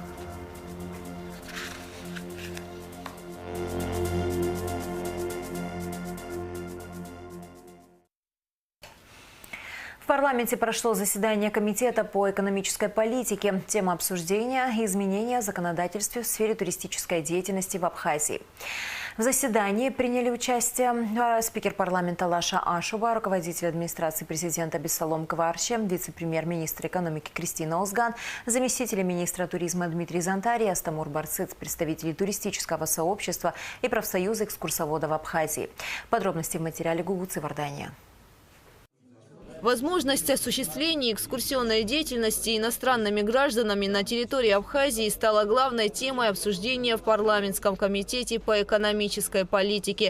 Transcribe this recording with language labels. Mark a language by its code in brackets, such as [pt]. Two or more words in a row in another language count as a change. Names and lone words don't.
[ru] В парламенте прошло заседание Комитета по экономической политике. Тема обсуждения – изменения в законодательстве в сфере туристической деятельности в Абхазии. В заседании приняли участие спикер парламента Лаша Ашуба, руководитель администрации президента Бессалом Кварчи, вице-премьер-министр экономики Кристина Озган, заместители министра туризма Дмитрий Зантарий, Астамур Барцыц, представители туристического сообщества и профсоюза экскурсоводов Абхазии. Подробности в материале Гугуцы Вардания. Возможность осуществления экскурсионной деятельности иностранными гражданами на территории Абхазии стала главной темой обсуждения в парламентском комитете по экономической политике.